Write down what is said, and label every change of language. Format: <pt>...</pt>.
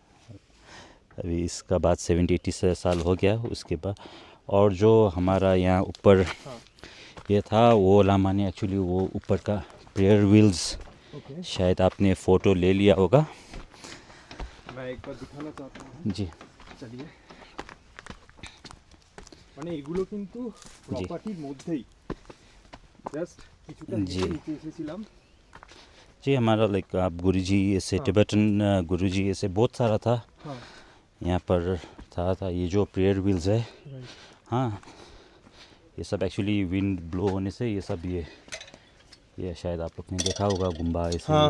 <hi>अभी इसका बाद 70-80 साल हो गया उसके बाद। और जो हमारा यहाँ ऊपर ये था वो लामा ने एक्चुअली वो ऊपर का प्रेयर व्हील्स, शायद आपने फ़ोटो ले लिया होगा। मैं एक बार दिखाना चाहता हूँ। जी,</hi> <bn>চলিয়ে মানে এগুলো কিন্তু প্রপার্টির মধ্যেই জাস্ট কিছুটা জি। নিচে এসেছিলাম।</bn> <hi>जी हमारा लाइक आप गुरुजी ऐसे टिबेटन गुरुजी ऐसे बहुत सारा था हाँ, यहाँ पर था ये जो प्रेयर व्हील्स है। हाँ, ये सब एक्चुअली विंड ब्लो होने से ये सब ये शायद आप लोग ने देखा होगा गुम्बा ऐसे</hi>